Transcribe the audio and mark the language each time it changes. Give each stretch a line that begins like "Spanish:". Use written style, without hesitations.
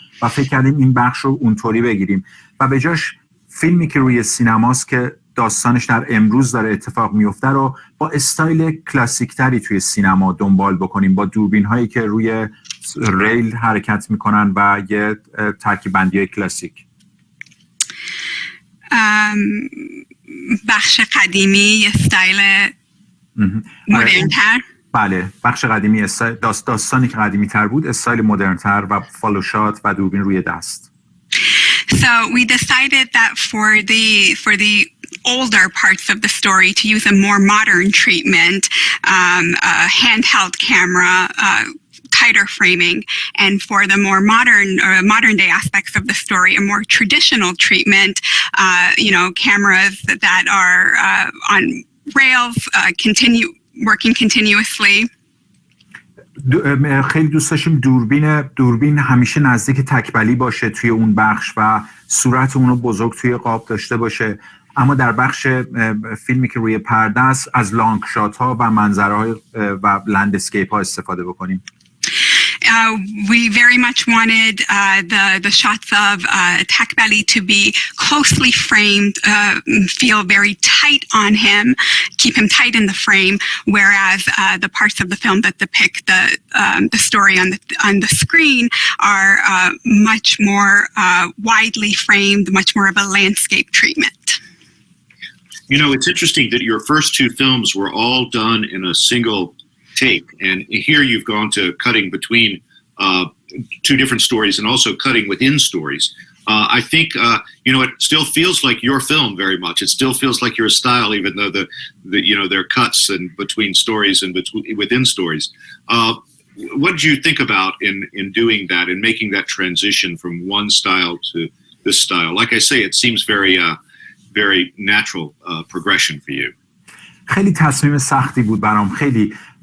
Persian: و فکر کردیم این بخش رو اونطوری بگیریم و به جاش فیلمی که روی سینماست که داستانش در امروز داره اتفاق میفته رو با استایل کلاسیک تری توی سینما دنبال بکنیم، با دوربین هایی که روی ریل حرکت میکنن و یه ترکیب بندی های کلاسیک. بخش قدیمی یه استایل مدرن تر. بله، بخش قدیمی داستانی که قدیمی تر بود استایل مدرن تر و فالو شات و دوربین روی دست.
English: So we decided that for the older parts of the story to use a more modern treatment, a handheld camera, tighter framing, and for the more modern day aspects of the story, a more traditional treatment, cameras that are on rails, working continuously.
Persian: خیلی دوست داشتیم دوربین همیشه نزدیک تکبلی باشه توی اون بخش و صورت اونو بزرگ توی قاب داشته باشه، اما در بخش فیلمی که روی پرده است از لانگ شات ها و منظره های و لندسکیپ ها استفاده بکنیم.
English: We very much wanted the shots of Takbali to be closely framed, feel very tight on him, keep him tight in the frame, whereas the parts of the film that depict the story on the screen are much more widely framed, much more of a landscape treatment. You know, it's interesting that your first two films were all done in a single take, and here you've gone to cutting between two different stories and also cutting within stories. I think it still feels like your film very much. It still feels like your style, even though there are cuts and between stories and within stories. What did you think about in doing that and making that transition from one style to this style? Like I say, it seems very natural progression for you.
Persian: خیلی تصمیم سختی بود برام، خیلی.